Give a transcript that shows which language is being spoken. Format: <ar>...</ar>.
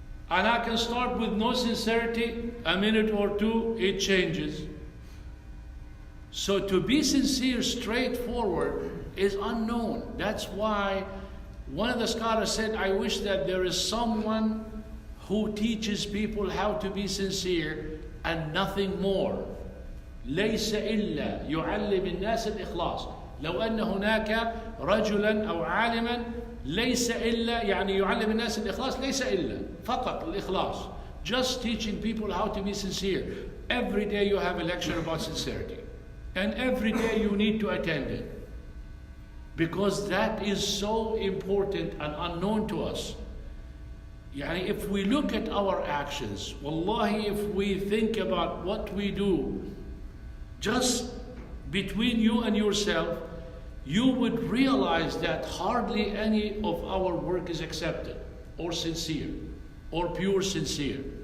<en>And I can start with no sincerity, a minute or two, it changes. So to be sincere, straightforward, is unknown. That's why one of the scholars said, I wish that there is someone who teaches people how to be sincere and nothing more.</en> <ar>ليس إلا يعلم الناس الإخلاص. لو أن هناك رجلا أو عالما ليس إلا يعني يعلم الناس الإخلاص ليس إلا فقط الإخلاص.</ar> <en>Just teaching people how to be sincere. Every day you have a lecture about sincerity. And every day you need to attend it. Because that is so important and unknown to us. Yani if we look at our actions, wallahi, if we think about what we do, just between you and yourself, you would realize that hardly any of our work is accepted, or sincere, or pure sincere.</en>